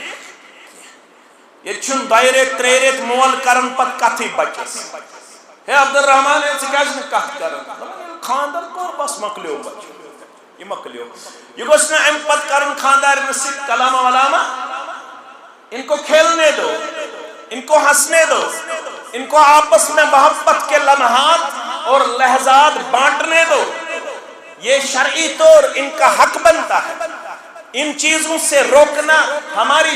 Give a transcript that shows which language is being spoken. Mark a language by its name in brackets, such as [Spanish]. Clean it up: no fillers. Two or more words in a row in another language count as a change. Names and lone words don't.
[Kashmiri] ییٚتہِ چھُنہٕ 2 رٮ۪تھ 3 رٮ۪تھ مول کران پتہٕ کتھٕے بچس ہے عبدالرحمان ژٕ کیٛازِ نہٕ کتھ کران خاندر کوٚر بس مۄکلیو بچہِ یہ مۄکلیو یہ گوٚژھ نہٕ امہِ پتہٕ کرُن خاندارنہِ سۭتۍ کلامہ ولاما [Urdu] ان کو کھیلنے دو ان کو ہنسنے دو ان کو آپس میں محبت کے لمحات اور لحظات بانٹنے دو یہ شرعی طور ان کا حق بنتا ہے ان چیزوں سے روکنا ہماری